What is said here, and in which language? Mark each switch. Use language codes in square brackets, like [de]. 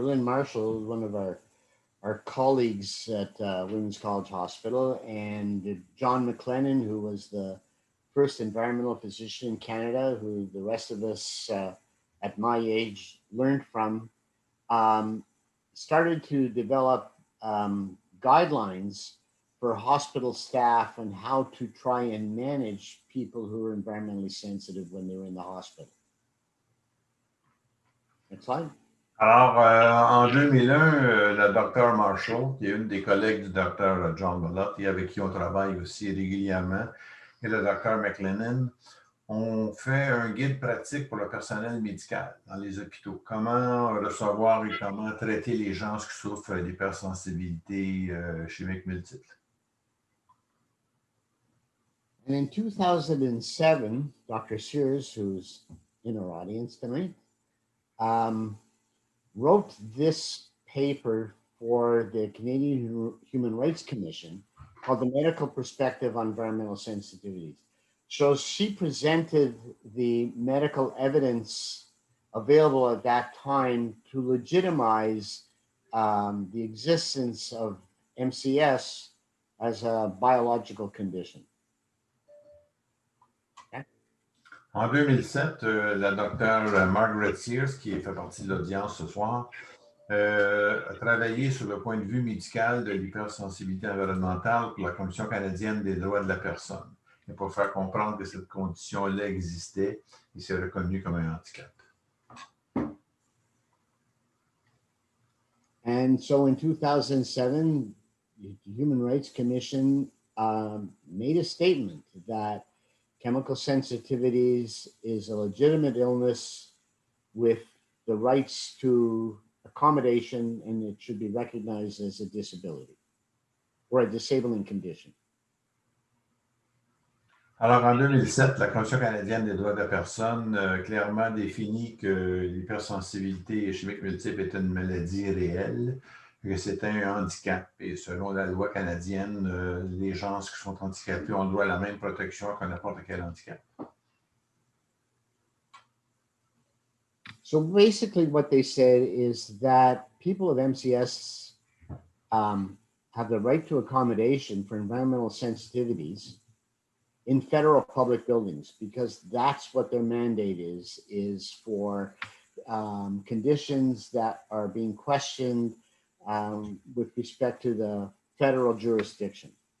[en] Lynn Marshall, one of our colleagues at Women's College Hospital, and John McLennan, who was the first environmental physician in Canada, who the rest of us at my age learned from, started to develop guidelines for hospital staff on how to try and manage people who are environmentally sensitive when they're in the hospital. Next slide. [fr] Alors, en 2001, le docteur Marshall, qui est une des collègues du docteur John Bullock et avec qui on travaille aussi régulièrement, et le docteur McLennan, ont fait un guide pratique pour le personnel médical dans les hôpitaux. Comment recevoir et comment traiter les gens qui souffrent d'hypersensibilité chimiques multiples. [en] And in 2007, Dr. Sears, who's in our audience tonight, wrote this paper for the Canadian Human Rights Commission called The Medical Perspective on Environmental Sensitivities. So she presented the medical evidence available at that time to legitimize the existence of MCS as a biological condition. [fr] En 2007, la docteure Margaret Sears, qui fait partie de l'audience ce soir, a travaillé sur le point de vue médical de l'hypersensibilité environnementale pour la Commission canadienne des droits de la personne, et pour faire comprendre que cette condition-là existait et c'est reconnu comme un handicap. [en] And so in 2007, the Human Rights Commission made a statement that chemical sensitivities is a legitimate illness with the rights to accommodation, and it should be recognized as a disability or a disabling condition. [fr] Alors, en 2007, la Commission canadienne des droits de la personne clairement définit que l'hypersensibilité chimique multiple est une maladie réelle, que c'est un handicap. Et selon la loi canadienne, les gens qui sont handicapés ont droit à la même protection que n'importe quel handicap. [en] So basically what they said is that people with MCS have the right to accommodation for environmental sensitivities in federal public buildings, because that's what their mandate is for conditions that are being questioned with respect to the federal jurisdiction.